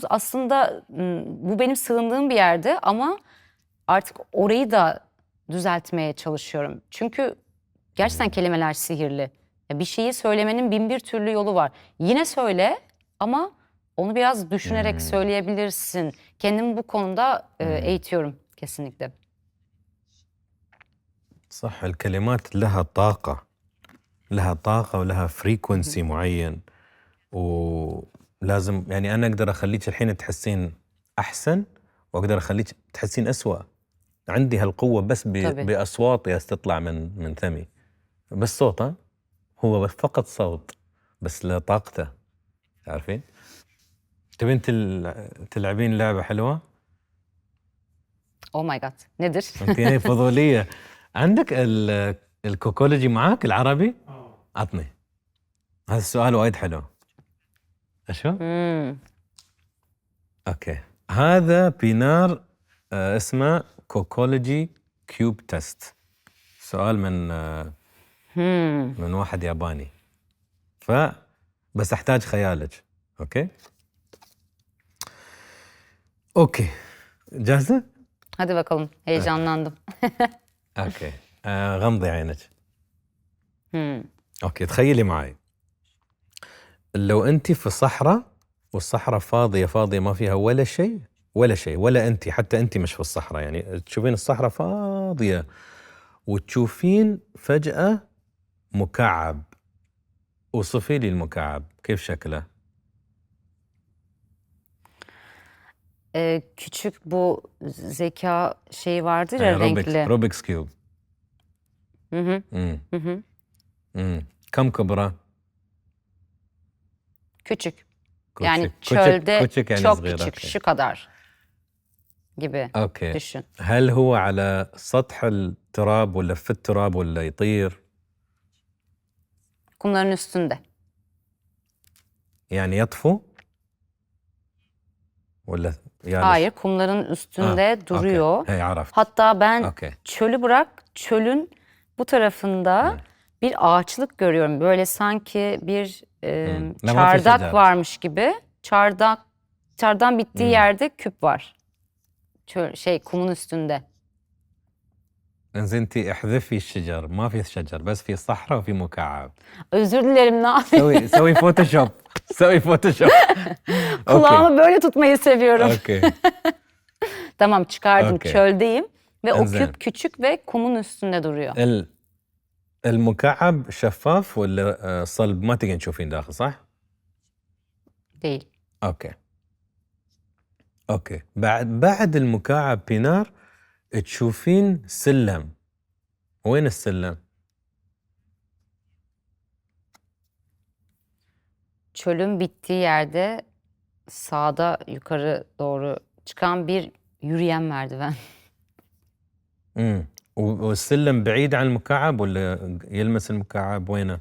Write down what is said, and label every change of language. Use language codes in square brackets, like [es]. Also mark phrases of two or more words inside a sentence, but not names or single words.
[tr] Aslında bu benim sığındığım bir yerde ama artık orayı da düzeltmeye çalışıyorum. Çünkü gerçekten kelimeler sihirli. Ya bir şeyi söylemenin bin bir türlü yolu var. Yine söyle ama onu biraz düşünerek söyleyebilirsin. Kendimi bu konuda eğitiyorum kesinlikle. [ar] صح الكلمات لها طاقة لها طاقة ولها فريكونسي معين ولازم يعني أنا أقدر أخليك الحين تحسين أحسن وأقدر أخليك تحسين أسوأ عندي هالقوة بس طبعاً. بأصواتي تطلع من فمي بس صوت ها؟ هو فقط صوت بس له طاقته تعرفين تبين تلعبين لعبة حلوة [en] Oh my god. [tr] Nedir? [ar] انت هي فضولية عندك الكوكولوجي معاك العربي عطني هذا السؤال وايد حلو اشو اوكي هذا بينار اسمه [en] Kokology cube test [ar] سؤال من واحد ياباني بس احتاج خيالك اوكي جاهزة [tr] Hadi bakalım. Heyecanlandım. [ar] اوكي غمضي عينك اوكي تخيلي معي لو انت في صحراء والصحراء فاضية ما فيها ولا شيء ولا انت حتى انت مش في الصحراء يعني تشوفين الصحراء فاضية وتشوفين فجأة مكعب وصفي لي المكعب كيف شكله [tr] Küçük bu zeka şeyi vardır ya renkli. [ar] روبكس كيوب [tr] Hı. [ar] كم كبرة [tr] Küçük. küçük Yani çölde küçük yani çok [ar] صغير [tr] küçük, [ar] أوكي. [tr] şu kadar gibi [ar] اوكي [tr] düşün. [ar] هل هو على سطح التراب ولا في التراب ولا يطير [tr] Kumların üstünde. [ar] يعني يطفو ولا يعني [tr] Hayır, kumların üstünde duruyor. [ar] اوكي هي عرفت [tr] Hatta ben [ar] اوكي [tr] çölü bırak, çölün bu tarafında bir ağaçlık görüyorum. Böyle sanki bir Lama çardak [ar] şecer. [tr] varmış gibi. Çardağın bittiği yerde küp var. Kumun üstünde. [ar] انزين انت احذفي الشجر ما في شجر بس في صحراء وفي مكعب [tr] Özür dilerim, ne yapayım? [ar] سوي فوتوشوب سوي فوتوشوب اوكي [tr] Kulağımı böyle tutmayı seviyorum. [ar] اوكي [tr] Tamam, çıkardım. Okey. Çöldeyim ve o [ar] Enzen. [tr] küp küçük ve kumun üstünde duruyor. [ar] المكعب شفاف ولا صلب ما تقدرين تشوفين داخل صح [tr] Değil. [ar] اوكي اوكي بعد المكعب بينار تشوفين سلم وين السلم [tr] Çölün bittiği yerde sağda yukarı doğru çıkan bir yürüyen merdiven. [ar] والسلم بعيد عن المكعب ولا يلمس المكعب وينه